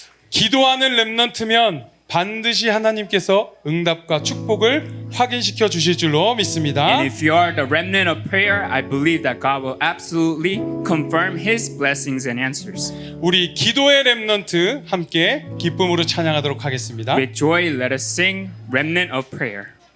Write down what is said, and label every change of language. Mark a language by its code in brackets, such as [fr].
[ko] 기도하는 렘넌트면 반드시 하나님께서 응답과 축복을 확인시켜 주실 줄로 믿습니다. [en] And if you are the remnant of prayer, I believe that God will absolutely confirm His blessings and answers. [ko] 우리 기도의 렘넌트 함께 기쁨으로 찬양하도록 하겠습니다. [en] With joy, let us sing Remnant of Prayer.